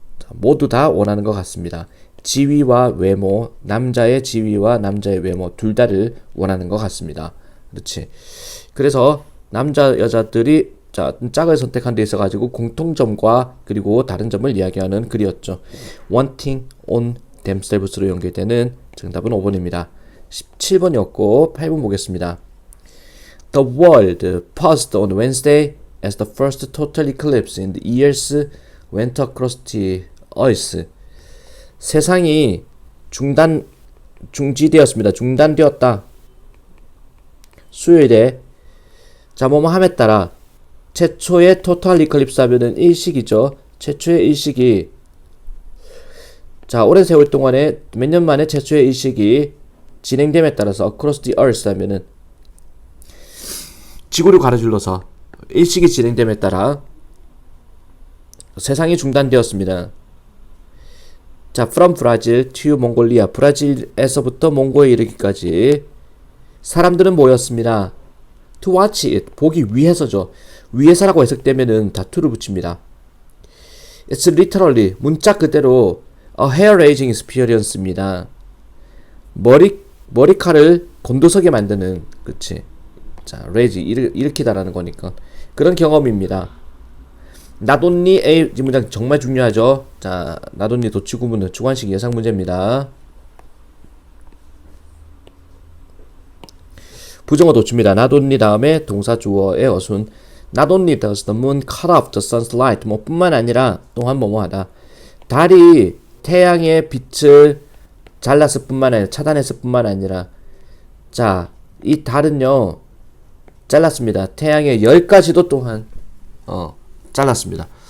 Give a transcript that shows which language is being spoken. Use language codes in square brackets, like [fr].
[ko] 모두 다 원하는 것 같습니다. 지위와 외모, 남자의 지위와 남자의 외모 둘 다를 원하는 것 같습니다. 그렇지. 그래서 남자 여자들이 짝을 선택한 데 있어가지고 공통점과 그리고 다른 점을 이야기하는 글이었죠. [en] wanting on themselves [ko] 로 연결되는 정답은 5번입니다. 17번이었고 8번 보겠습니다. [en] The world paused on Wednesday as the first total eclipse in the years went across the earth. [ko] 세상이 중지되었습니다. 중단되었다. 수요일에 뭐뭐함에 따라 최초의 토탈 이클립스 하면은 일식이죠. 최초의 일식이 오랜 세월 동안에 몇 년 만에 최초의 일식이 진행됨에 따라서 [en] across the earth [ko] 하면은 지구를 가로질러서 일식이 진행됨에 따라 세상이 중단되었습니다. [en] from Brazil to Mongolia, [ko] 브라질에서부터 몽고에 이르기까지 사람들은 모였습니다. [en] to watch it, [ko] 보기 위해서죠. 위해서라고 해석되면은 다 to를 붙입니다. [en] It's literally, [ko] 문자 그대로 [en] a hair-raising experience입니다. [ko] 머리칼을 곤두서게 만드는, 그치. 자, raise, 일으키다라는 거니까. 그런 경험입니다. not only a, 이 문장 정말 중요하죠. 자, not only 도치 구문은 주관식 예상 문제입니다. 부정어 도치입니다. not only 다음에 동사 주어의 어순. [en] not only does the moon cut off the sun's light. [ko] 뭐 뿐만 아니라 또한 뭐뭐하다. 달이 태양의 빛을 잘랐을 뿐만 아니라 차단했을 뿐만 아니라, 자, 이 달은요 잘랐습니다. 태양의 열까지도 또한 잘랐습니다.